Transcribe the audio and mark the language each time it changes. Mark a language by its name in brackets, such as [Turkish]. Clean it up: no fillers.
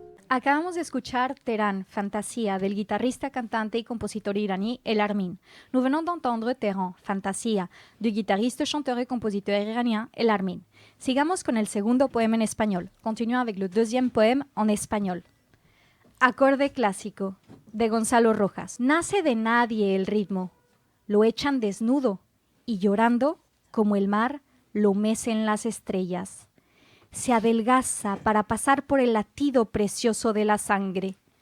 [Spanish] Acabamos de escuchar Tehran, Fantasía, del guitarrista, cantante y compositor iraní El Armin. [French] Nous venons d'entendre Tehran, Fantasía, du guitariste, chanteur et compositeur iranien El Armin. [Spanish] Sigamos con el segundo poema en español. [French] Continuons avec le deuxième poème en español. [Spanish] Acorde clásico, de Gonzalo Rojas. Nace de nadie el ritmo. Lo echan desnudo y llorando, como el mar, lo mecen las estrellas. Se adelgaza para pasar por el latido precioso de la sangre.